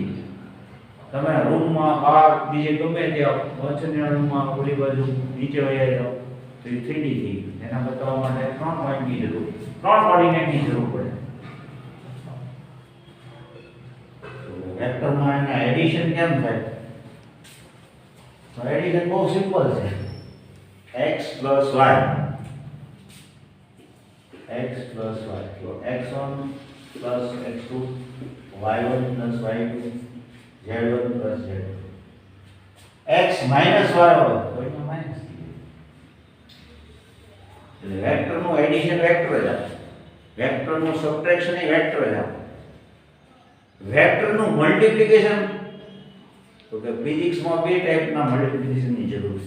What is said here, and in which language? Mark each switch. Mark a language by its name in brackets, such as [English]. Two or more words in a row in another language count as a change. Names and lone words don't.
[Gujarati] તમે રૂમમાં બહાર બીજે ગમે ત્યાં વચનના રૂમમાં ઓલી બાજુ નીચે વયા જાઓ તો એ 3D થઈ ગયું. એના બતાવવા માટે 3 પોઈન્ટની જરૂર, 3 કોર્ડિનેટની જરૂર પડે. વેક્ટરમાં એના એડિશન કેમ થાય? તો એડિશન બહુ સિમ્પલ છે. x + y x + y તો x1 + x2 y1 + y2 z1 + z2. x - y હોય તો એનો માઈનસ થઈ જાય. એટલે વેક્ટરનું એડિશન વેક્ટર જ આવે, વેક્ટરનું સબટ્રેક્શન એ વેક્ટર જ આવે. વેક્ટરનું મલ્ટીપ્લિકેશન તો કે ફિઝિક્સમાં બે ટાઈપના મલ્ટીપ્લિકેશનની જરૂર છે.